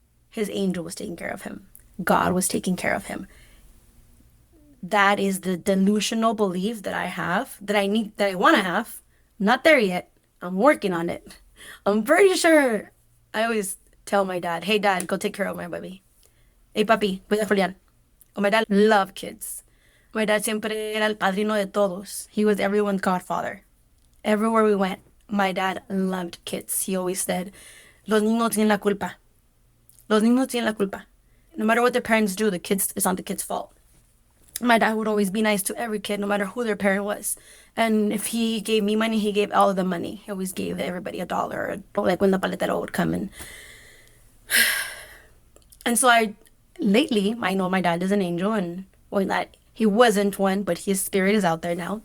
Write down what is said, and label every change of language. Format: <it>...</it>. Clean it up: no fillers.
<en>His angel was taking care of him. God was taking care of him. That is the delusional belief that I have, that I want to have. I'm not there yet. I'm working on it. I'm pretty sure. I always tell my dad, "Hey, Dad, go take care of my baby.</en> <es>Hey, papi, cuida a Julián."</es> <en>My dad loved kids. My dad</en> <es>siempre era el padrino de todos.</es> <en>He was everyone's godfather. Everywhere we went, my dad loved kids. He always said,</en> <es>Los niños tienen la culpa. Los niños tienen la culpa.</es> <en>No matter what their parents do, it's not the kid's fault. My dad would always be nice to every kid, no matter who their parent was. And if he gave me money, he gave all of them money. He always gave everybody $1. Like when the paletero would come in. And so lately, I know my dad is an angel, and well, not, he wasn't one, but his spirit is out there now.</en>